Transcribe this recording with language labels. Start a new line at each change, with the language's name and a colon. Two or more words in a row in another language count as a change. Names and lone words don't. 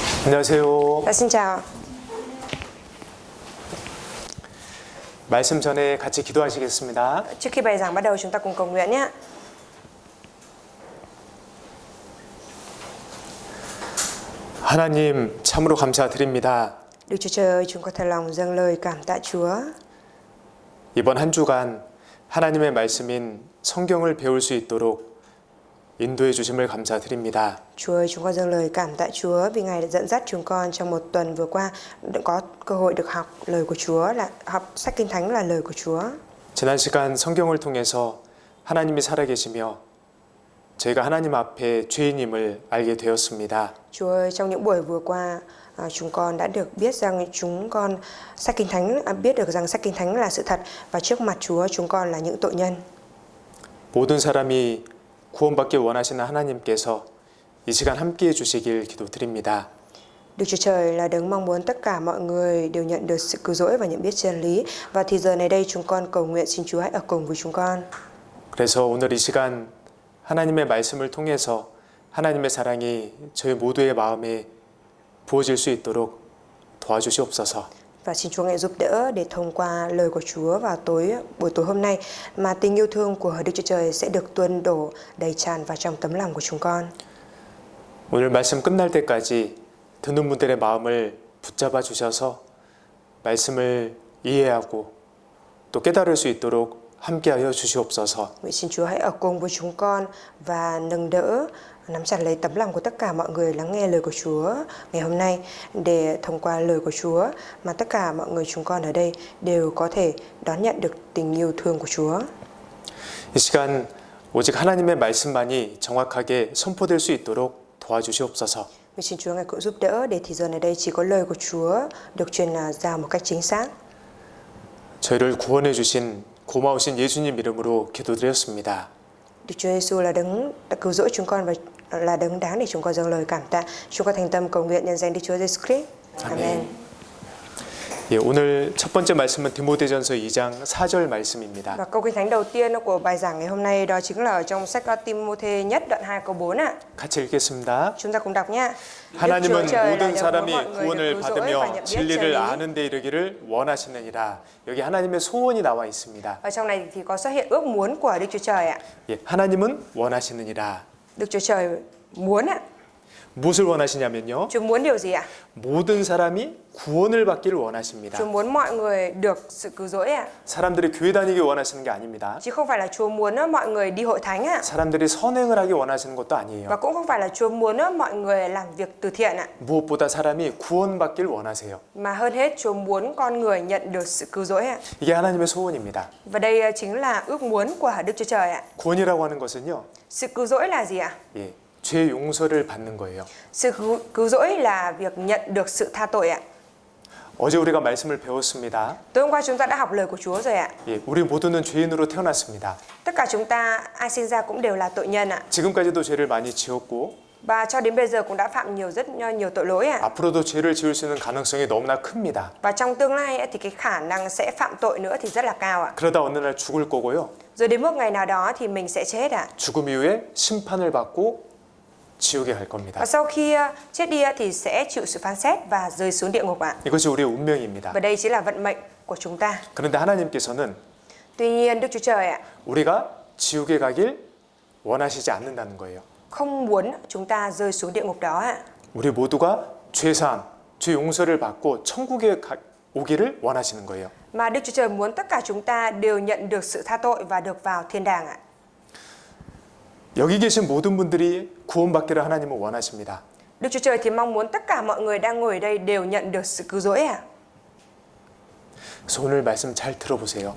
Korean: 안녕하세요.
Vietnamese: Xin chào.
Korean: 말씀 전에 같이 기도하시겠습니다.
Vietnamese: Trước khi bài giảng bắt đầu chúng ta cùng cầu nguyện nhé.
Korean: 하나님 참으로 감사드립니다.
Vietnamese: Đức Chúa Trời ơi, chúng con thật lòng dâng lời cảm tạ Chúa.
Korean: 이번 한 주간 하나님의 말씀인 성경을 배울 수 있도록 인도해 주심을 감사드립니다.
Vietnamese: Chúa ơi, chúng con dâng lời cảm tạ Chúa vì Ngài đã dẫn dắt chúng con trong một tuần vừa qua đã có cơ hội được học lời của Chúa, là học sách Kinh Thánh là lời của Chúa.
Korean: 지난 시간 성경을 통해서 하나님이 살아계시며 저희가 하나님 앞에 죄인임을 알게 되었습니다.
Vietnamese: Chúa ơi, trong những buổi vừa qua chúng con đã được biết rằng sách Kinh Thánh biết được rằng sách Kinh Thánh là sự thật và trước mặt Chúa chúng con là những tội nhân.
Korean: 모든 사람이 구원받길 원하시는 하나님께서 이 시간 함께해 주시길 기도드립니다.
Vietnamese: Đức Chúa Trời là đấng mong muốn tất cả mọi người đều nhận được sự cứu rỗi và nhận biết chân lý. Và thì giờ này đây chúng con cầu nguyện xin Chúa hãy ở cùng với chúng con.
Korean: 그래서 오늘 이 시간 하나님의 말씀을 통해서 하나님의 사랑이 저희 모두의 마음에 부어질 수 있도록 도와주시옵소서.
Vietnamese: Và xin Chúa ngài giúp đỡ để thông qua lời của Chúa vào buổi tối hôm nay mà tình yêu thương của Đức Chúa Trời sẽ được tuôn đổ đầy tràn vào trong tấm lòng của chúng con.
Korean: 오늘 말씀 끝날 때까지 듣는 분들의 마음을 붙잡아 주셔서 말씀을 이해하고 또 깨달을 수 있도록 함께하여 주시옵소서.
Vietnamese: Nguyện xin Chúa hãy ở cùng với chúng con và nâng đỡ, nắm chặt lấy tấm lòng của tất cả mọi người lắng nghe lời của Chúa ngày hôm nay, để thông qua lời của Chúa mà tất cả mọi người chúng con ở đây đều có thể đón nhận được tình yêu thương của Chúa.
Korean: 이 시간 오직 하나님의 말씀만이 정확하게 선포될 수 있도록 도와주시옵소서.
Vietnamese: Nguyện xin Chúa ngài cũng giúp đỡ để thì giờ này đây chỉ có lời của Chúa được truyền ra một cách chính xác.
Korean: 저희를 구원해 주신 고마우신 예수님 이름으로 기도드렸습니다.
Vietnamese: Đức Chúa Giêsu là đấng đã cứu rỗi chúng con và là đấng đáng để chúng con dâng lời cảm tạ. Chúng con thành tâm cầu nguyện nhân danh Đức Chúa Giêsu Christ. Amen.
Korean: 예, 오늘 첫 번째 말씀은 디모데전서 2장 4절 말씀입니다.
Vietnamese: Và câu kinh thánh đầu tiên của bài giảng ngày hôm nay đó chính là ở trong sách Timôthê nhất đoạn 2 câu 4 ạ.
Korean: 같이 읽겠습니다.
Vietnamese: Chúng ta cùng đọc nhé.
Korean: 하나님은 모든 사람이 구원을 받으며 진리를 아는 데 이르기를 원하시느니라. 여기 하나님의 소원이 나와 있습니다.
Vietnamese: Ở trong này thì có xuất hiện ước muốn của Đức Chúa Trời ạ.
Korean: 예, 하나님은 원하시느니라.
Vietnamese: Đức Chúa Trời muốn ạ.
Korean: 무엇을 원하시냐면요.
Vietnamese: Chúa muốn điều gì ạ?
Korean: 모든 사람이 구원을 받기를 원하십니다.
Vietnamese: Chúa muốn mọi người được sự cứu rỗi ạ.
Korean: 사람들이 교회 다니기 원하시는 게 아닙니다.
Vietnamese: Chứ không phải là Chúa muốn mọi người đi hội thánh ạ.
Korean: 사람들이 선행을 하기 원하시는 것도 아니에요.
Vietnamese: Và cũng không phải là Chúa muốn mọi người làm việc từ thiện ạ.
Korean: 무엇보다 사람이 구원받길 원하세요.
Vietnamese: Mà hơn hết Chúa muốn con người nhận được sự cứu rỗi ạ.
Korean: 이게 하나님의 소원입니다.
Vietnamese: Và đây chính là ước muốn của Đức Chúa Trời ạ.
Korean: 구원이라고 하는 것은요.
Vietnamese: Sự cứu rỗi là gì ạ?
Korean: 예, 죄 용서를 받는 거예요.
Vietnamese: Sự cứu rỗi là việc nhận được sự tha tội ạ.
Korean: 어제 우리가 말씀을 배웠습니다.
Vietnamese: Tối hôm qua chúng ta đã học lời của Chúa rồi ạ.
Korean: 예, 우리 모두는 죄인으로 태어났습니다.
Vietnamese: Tất cả chúng ta ai sinh ra cũng đều là tội nhân ạ.
Korean: 지금까지도 죄를 많이 지었고
Vietnamese: Và cho đến bây giờ cũng đã phạm rất nhiều tội lỗi ạ.
Korean: 앞으로도 죄를 지을 수 있는 가능성이 너무나 큽니다.
Vietnamese: Và trong tương lai thì cái khả năng sẽ phạm tội nữa thì rất là cao ạ.
Korean: 그러다 어느 날 죽을 거고요.
Vietnamese: Rồi đến một ngày nào đó thì mình sẽ chết ạ.
Korean: 죽음 이후에 심판을 받고 지옥에 갈 겁니다.
Vietnamese: Và sau khi chết đi thì sẽ chịu sự phán xét và rơi xuống địa ngục ạ.
Korean: 이것이 우리의 운명입니다.
Vietnamese: Và đây chính là vận mệnh của chúng ta.
Korean: 그런데 하나님께서는
Vietnamese: Tuy nhiên Đức Chúa Trời ạ
Korean: 우리가 지옥에 가길 원하시지 않는다는 거예요.
Vietnamese: không muốn chúng ta rơi xuống địa ngục đó ạ.
Korean: 우리 모두가 죄사함, 죄 용서를 받고 천국에 오기를 원하시는 거예요.
Vietnamese: Mà Đức Chúa Trời muốn tất cả chúng ta đều nhận được sự tha tội và được vào thiên đàng ạ.
Korean: 여기 계신 모든 분들이 구원받기를 하나님은 원하십니다.
Vietnamese: Đức Chúa Trời thì mong muốn tất cả mọi người đang ngồi ở đây đều nhận được sự cứu rỗi ạ.
Korean: 그래서 오늘 말씀 잘 들어보세요.